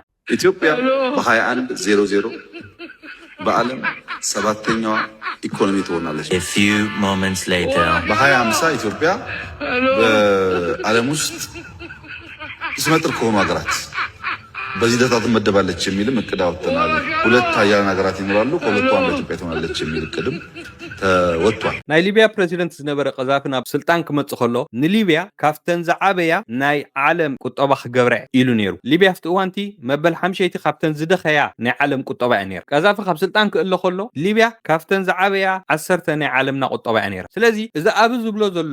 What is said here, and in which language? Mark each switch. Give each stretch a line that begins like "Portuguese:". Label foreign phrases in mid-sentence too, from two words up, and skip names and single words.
Amharic: ኢትዮጵያ በ2100 በዓለም 7ኛዋ ኢኮኖሚ ትሆናለች በ2050 ኢትዮጵያ በዓለም ውስጥ ስመጥር ከሆኑ ሀገራት በዚህ ደረጃ ትመደባለች የሚልም እቅድ አውጥተናል። 2 ሀያላን ሀገራት ይኖራሉ ከሁለቱ አንዱ ኢትዮጵያ ትሆናለች የሚል እቅድም ተወጥቷል።
Tigrinya: ናይ ሊቢያ ፕሬዚደንት ዝነበረ ቀዛፊ ናብ ስልጣን ክመጽእ ከሎ ንሊቢያ ካፍተን ዝዓበያ ናይ ዓለም ቁጠባ ክገብራ ኢሉ ነይሩ። ሊቢያ ፍቲ እዋንቲ መበል 50 ካብተን ዝደኸያ ናይ ዓለም ቁጠባ እያ ነይራ። ቀዛፊ ካብ ስልጣን ክእለ ከሎ ሊቢያ ካፍተን ዝዓበያ 10 ናይ ዓለምና ቁጠባ እያ ነይራ። ስለዚ እዚ ኣብ ዝብሎ ዘሎ